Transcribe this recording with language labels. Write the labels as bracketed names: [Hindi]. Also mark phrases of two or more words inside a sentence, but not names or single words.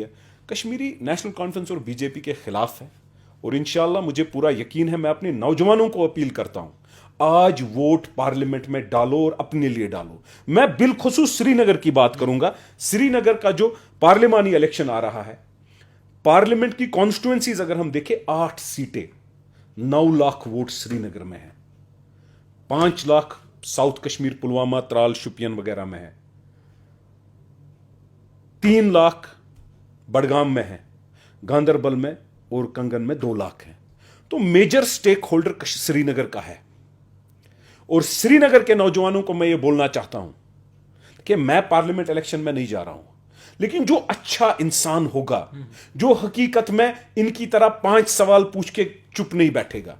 [Urdu] کشمیری نیشنل کانفرنس اور بی جے پی کے خلاف ہے, اور انشاءاللہ مجھے پورا یقین ہے, میں اپنے نوجوانوں کو اپیل کرتا ہوں, آج ووٹ پارلیمنٹ میں ڈالو اور اپنے لیے ڈالو. میں بالخصوص سری نگر کی بات کروں گا. سری نگر کا جو پارلیمانی الیکشن آ رہا ہے, پارلیمنٹ کی کانسٹیٹوئنسیز اگر ہم دیکھیں, 8 سیٹیں, 9 لاکھ ووٹ سری نگر میں ہیں, 5 لاکھ ساؤتھ کشمیر, پلوامہ, ترال, شپین وغیرہ میں ہے, 3 لاکھ بڑگام میں ہے, گاندربل میں اور کنگن میں 2 لاکھ ہیں. تو [English] major stakeholder [Urdu] سری نگر کا ہے. اور سری نگر کے نوجوانوں کو میں یہ بولنا چاہتا ہوں کہ میں [English] parliament election [Urdu] میں نہیں جا رہا ہوں, لیکن جو اچھا انسان ہوگا, جو حقیقت میں ان کی طرح 5 سوال پوچھ کے چپ نہیں بیٹھے گا.